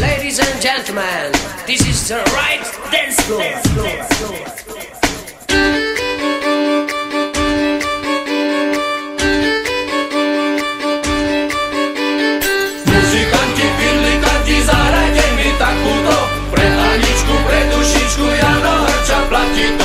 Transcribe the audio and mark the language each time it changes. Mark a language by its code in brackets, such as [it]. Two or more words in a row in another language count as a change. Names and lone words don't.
[en] Ladies and gentlemen, this is the right dance floor. [sk] Muzikanti, pirlikanti, zahrajte mi takúto. Pre Aničku, pre dušičku, Jano Hrča platí to.